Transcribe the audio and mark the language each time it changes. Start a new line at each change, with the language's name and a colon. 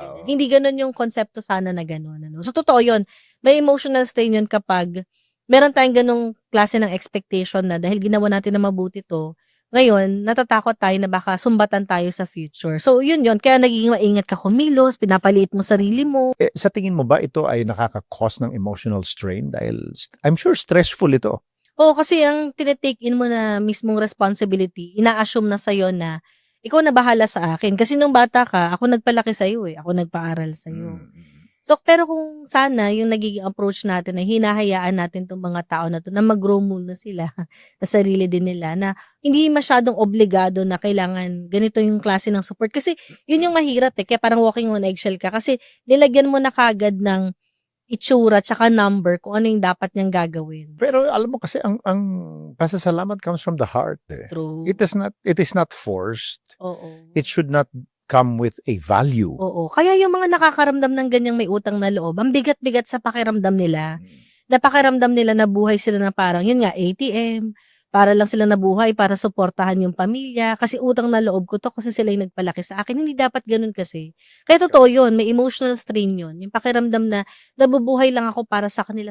Filipino: ganyan. Hindi gano'n yung konsepto sana na gano'n, ano. So, totoo yun, may emotional strain yun kapag meron tayong gano'ng klase ng expectation na dahil ginawa natin na mabuti 'to, ngayon natatakot tayo na baka sumbatan tayo sa future. So, yun kaya nagiging maingat ka kumilos, pinapaliit mo sarili mo. Eh, sa tingin mo ba ito ay nakaka-cause ng emotional strain?
English: Dahil I'm sure stressful ito.
Filipino: Oo, kasi ang tine-take in mo na mismong responsibility, ina-assume na sa'yo na ikaw na bahala sa akin. Kasi nung bata ka, ako nagpalaki sa'yo, eh. Ako nagpaaral sa'yo. So, pero kung sana yung nagiging approach natin ay hinahayaan natin 'tong mga tao na 'to na mag-grow muna sila sa sarili din nila, na hindi masyadong obligado na kailangan ganito yung klase ng support. Kasi yun yung mahirap, eh, kaya parang
English: walking on eggshell
Filipino: ka kasi nilagyan mo na kaagad ng itsura tsaka number kung ano yung dapat niyang gagawin. Pero alam mo kasi ang pasasalamat
English: comes from the heart,
Filipino: eh.
English: True. It is not forced.
Filipino: Oo.
English: It should not come with a value.
Filipino: Oo. Kaya yung mga nakakaramdam ng ganyang may utang na loob, ang bigat-bigat sa pakiramdam nila. Na pakiramdam nila na buhay sila na parang, yun nga, ATM, para lang sila nabuhay, para suportahan yung pamilya, kasi utang na loob ko 'to kasi sila yung nagpalaki sa akin. Hindi dapat gano'n kasi. Kaya totoo yun, may emotional strain yun, yung pakiramdam na nabubuhay lang ako para sa kanila.